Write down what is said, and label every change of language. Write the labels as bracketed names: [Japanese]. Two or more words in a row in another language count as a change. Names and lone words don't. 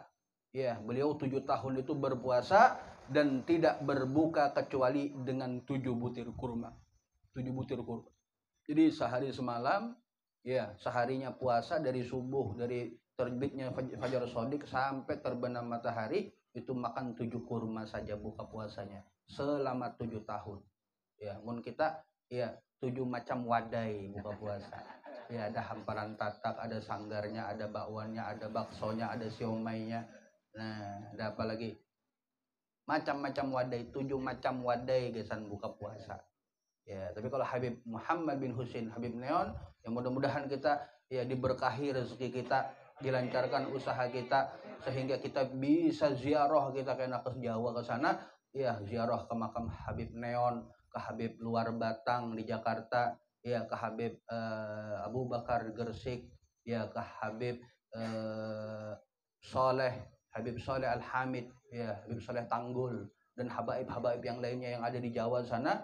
[Indonesian] Ya, beliau 7 tahun itu berpuasa dan tidak berbuka kecuali dengan 7 butir kurma. 7 butir kurma. Jadi sehari semalam, ya, seharinya puasa dari subuh, dari terbitnya fajar shadiq sampai terbenam matahari, itu makan 7 kurma saja buka puasanya selama 7 tahun. Ya, mun kita ya 7 macam wadai buka puasa. Ya, ada hamparan tatak, ada sanggarnya, ada bakwannya, ada baksonya, ada siomainya. Nah, ada apa lagi? Macam-macam wadai, 7 macam wadai gesan buka puasa. Ya, tapi kalau Habib Muhammad bin Husin, Habib Neon, ya mudah-mudahan kita ya diberkahi rezeki kita, dilancarkan usaha kita sehingga kita bisa ziarah, kita kena ke Jawa ke sana, ya ziarah ke makam Habib Neon, ke Habib luar Batang di Jakarta, ya ke Habib Abu Bakar Gersik, ya ke Habib Habib Soleh Al-Hamid, ya Habib Soleh Tanggul, dan habaib-habaib yang lainnya yang ada di Jawa sana.